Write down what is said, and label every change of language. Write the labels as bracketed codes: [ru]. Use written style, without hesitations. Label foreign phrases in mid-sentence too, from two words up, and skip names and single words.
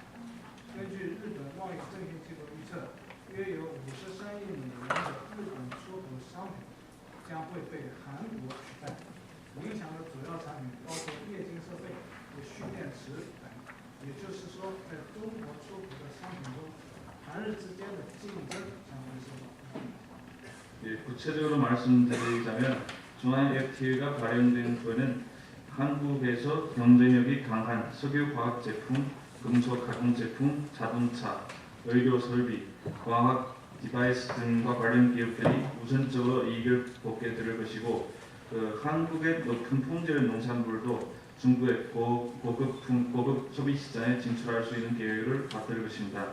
[zh] 根据日本贸易证券机构预测，约有53亿美元的日本出口商品将会被韩国取代，影响的主要产品包括液晶设备和蓄电池等。也就是说，在中国出口的商品中，韩日之间的竞争将会受到不利。 [ko] 예, 구체적으로 말씀드리자면 중한 FTA가 발행된 후에는 한국에서 경쟁력이 강한 석유화학 제품, 금속 가공 제품, 자동차, 의료 설비, 과학 디바이스 등과 관련 기업들이 우선적으로 이익을 보게 될 것이고 한국의 높은 품질 농산물도 중국의 고급 소비 시장에 진출할 수 있는 계획을 받들 것입니다.